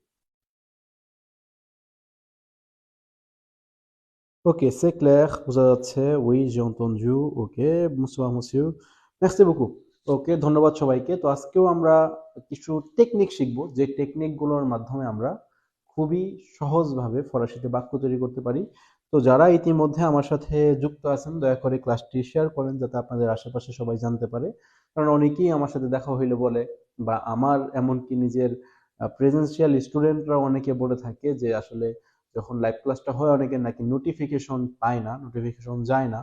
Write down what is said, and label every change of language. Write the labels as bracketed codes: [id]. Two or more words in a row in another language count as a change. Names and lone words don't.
[bn] ওকে, [fr] c'est clair, [bn] বোঝা যাচ্ছে। [fr] Oui, j'ai entendu. ওকে, bonsoir monsieur, merci beaucoup। [bn] ওকে, ধন্যবাদ সবাইকে। তো আজকেও আমরা কিছু টেকনিক শিখবো, যে টেকনিকগুলোর মাধ্যমে আমরা খুবই সহজভাবে ফরাসিতে বাক্য তৈরি করতে পারি। তো যারা ইতিমধ্যে আমার সাথে যুক্ত আছেন, দয়া করে ক্লাসটি শেয়ার করেন যাতে আপনাদের আশেপাশে সবাই জানতে পারে। কারণ অনেকেই আমার সাথে দেখা হইলে বলে, বা আমার এমনকি নিজের প্রেজেন্সিয়াল স্টুডেন্টরাও অনেকে বলে থাকে যে আসলে যখন লাইভ ক্লাসটা হয় অনেকের নাকি নোটিফিকেশন পায় না, নোটিফিকেশন যায় না।